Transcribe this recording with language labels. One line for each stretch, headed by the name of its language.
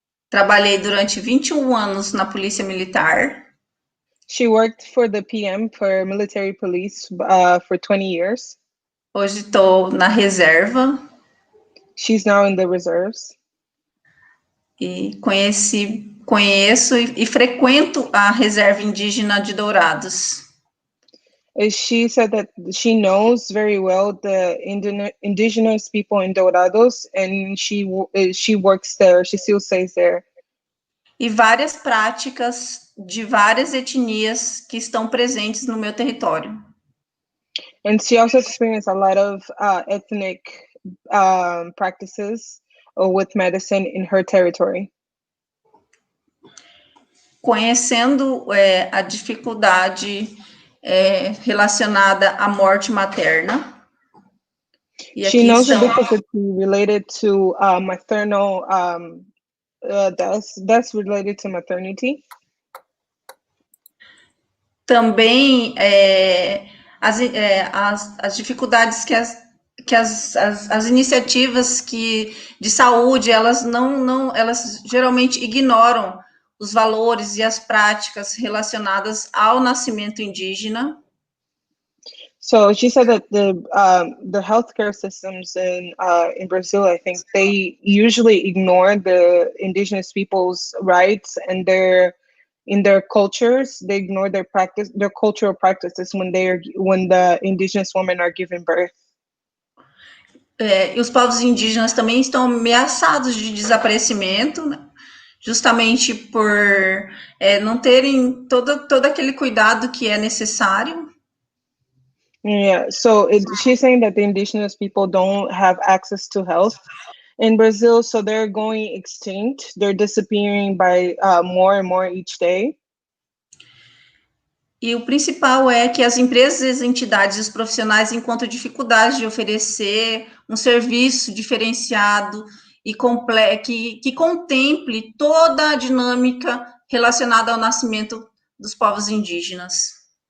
Portuguese: Trabalhei durante 21 anos na Polícia Militar.
English: She worked for the PM, for military police, for 20 years.
Portuguese: Hoje estou na reserva.
English: She's now in the reserves.
Portuguese: E conheço e frequento a reserva indígena de Dourados.
English: She said that she knows very well the indigenous people in Dourados, and she works there. She still stays there.
Portuguese: E várias práticas de várias etnias que estão presentes no meu território.
English: And she also experienced a lot of ethnic practices with medicine in her territory.
Portuguese: Conhecendo a dificuldade relacionada à morte materna. E
English: she knows the difficulty related to maternal deaths related to maternity.
Portuguese: Também as dificuldades que as iniciativas de saúde, elas geralmente ignoram os valores e as práticas relacionadas ao nascimento indígena.
English: So she said that the healthcare systems in Brazil, I think, they usually ignore the indigenous people's rights, and in their cultures, they ignore their cultural practices when the indigenous women are giving birth.
Portuguese: E os povos indígenas também estão ameaçados de desaparecimento, né? Justamente por não terem todo aquele cuidado que é necessário.
English: Yeah, so she's saying that the indigenous people don't have access to health, in Brazil, so they're going extinct. They're disappearing by more and more each day.
Portuguese: E o principal é que as empresas, as entidades e os profissionais encontram dificuldades de oferecer um serviço diferenciado e que contemple toda a dinâmica relacionada ao nascimento dos povos indígenas.